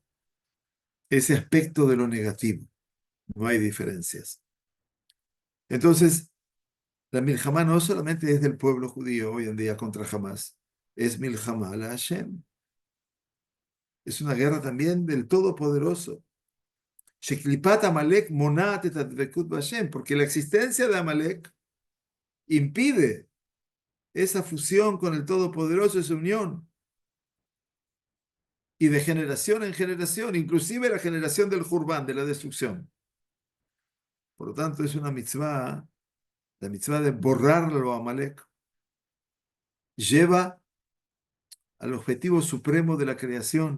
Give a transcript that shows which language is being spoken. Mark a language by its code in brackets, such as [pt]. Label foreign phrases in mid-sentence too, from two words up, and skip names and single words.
[es] Ese aspecto de lo negativo. No hay diferencias. Entonces, la Milhamá no solamente es del pueblo judío hoy en día contra Hamas, es [he] Milhamá la Hashem. [es] Es una guerra también del Todopoderoso. [he] Sheklipat Amalek monat et advekut b'Hashem, [es] porque la existencia de Amalek impide esa fusión con el Todopoderoso, esa unión. Y de generación en generación, inclusive la generación del Jurban, de la destrucción. Por lo tanto, es una mitzvah, la mitzvah de borrarlo a Amalek, lleva al objetivo supremo de la creación.